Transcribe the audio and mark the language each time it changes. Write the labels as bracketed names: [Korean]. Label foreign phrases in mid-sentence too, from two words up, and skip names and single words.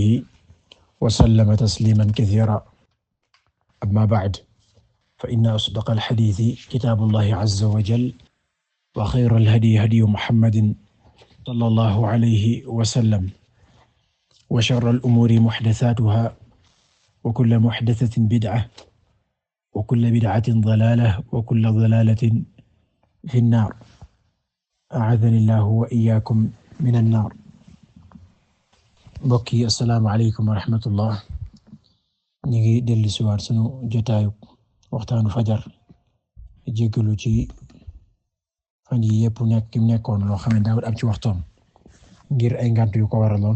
[Arabic] وسلم تسليما كثيرا أما بعد فإن أصدق الحديث كتاب الله عز وجل وخير الهدي هدي محمد صلى الله عليه وسلم وشر الأمور محدثاتها وكل محدثة بدعة وكل بدعة ضلالة وكل ضلالة في النار أعاذني الله وإياكم من النار. [Wolof] mbokk yi [Arabic] السلام عليكم ورحمة الله. [Wolof] ñu ngi dellu si waat sunu jotaayu waxtaanu fajar jéggalu ci fan yi yépp nekkoon loo xam ne daawul am ci waxtoon ngir ay ngànt yu ko waraloon.